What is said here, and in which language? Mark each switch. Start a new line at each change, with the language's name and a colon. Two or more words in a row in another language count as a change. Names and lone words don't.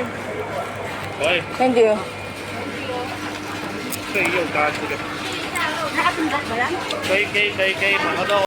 Chinese: 喂，
English: Thank you.
Chinese: 这又加这个，
Filipino: Nakatindak ba yan?
Chinese: 可以，马上到。